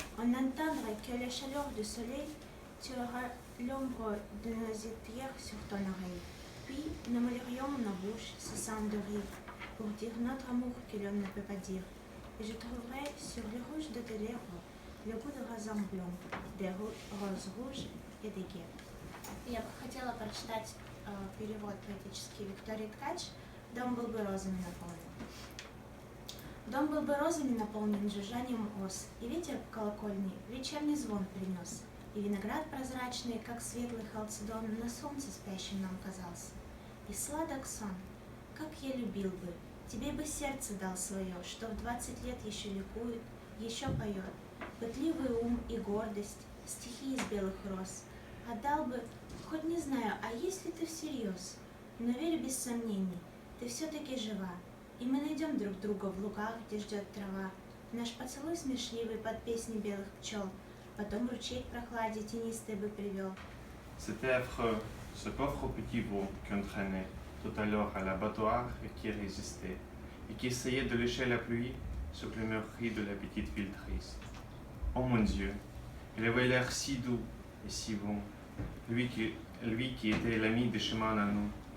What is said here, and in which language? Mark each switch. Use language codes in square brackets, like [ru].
[fr] On n'entendrait que la chaleur du soleil, tu auras l'ombre de nos étières sur ton oreille. Puis nous mêlerions nos bouches cessant de rire, pour dire notre amour que l'homme ne peut pas dire. Et je trouverai sur le rouge de tes lèvres le goût de raisin blond, des roses rouges et des guêpes. [ru] Я бы хотела прочитать перевод поэтический Виктории Ткач «Дом был бы розами наполнен». Дом был бы розами наполнен жужжанием ос, и ветер по колокольне вечерний звон принес, и виноград прозрачный, как светлый халцедон, на солнце спящим нам казался. И сладок сон, как я любил бы, тебе бы сердце дал свое, что в 20 лет еще ликует, еще поет, пытливый ум и гордость, стихи из белых роз. Отдал бы, хоть не знаю, а если ты всерьез, но верю без сомнений, ты все-таки жива, и мы найдем друг друга в лугах, где ждет трава, наш поцелуй смешливый под песни белых пчел, потом ручей к прохладе тенистой бы привел. [fr] C'était affreux, ce pauvre petit veau qu'on traînait tout à l'heure à l'abattoir et qui résistait, et qui essayait de lécher la pluie sur le meurtrier de la petite ville triste. Oh mon Dieu, il avait l'air si doux et si bon, lui qui était l'ami des chemins à nous.